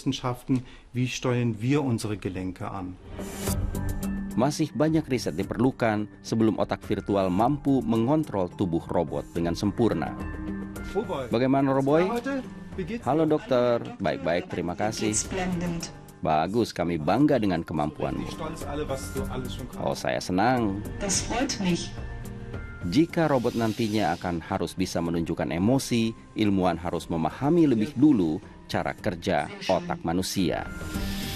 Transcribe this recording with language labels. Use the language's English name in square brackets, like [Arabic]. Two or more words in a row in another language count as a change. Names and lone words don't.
[Indonesian] Masih banyak riset diperlukan sebelum otak virtual mampu mengontrol tubuh robot dengan sempurna. Bagaimana Roboy? Halo dokter, baik-baik, terima kasih. Splendid. Bagus, kami bangga dengan kemampuanmu. Oh, saya senang. [German] Das freut mich. [Indonesian] Jika robot nantinya akan harus bisa menunjukkan emosi, ilmuwan harus memahami lebih dulu cara kerja otak manusia.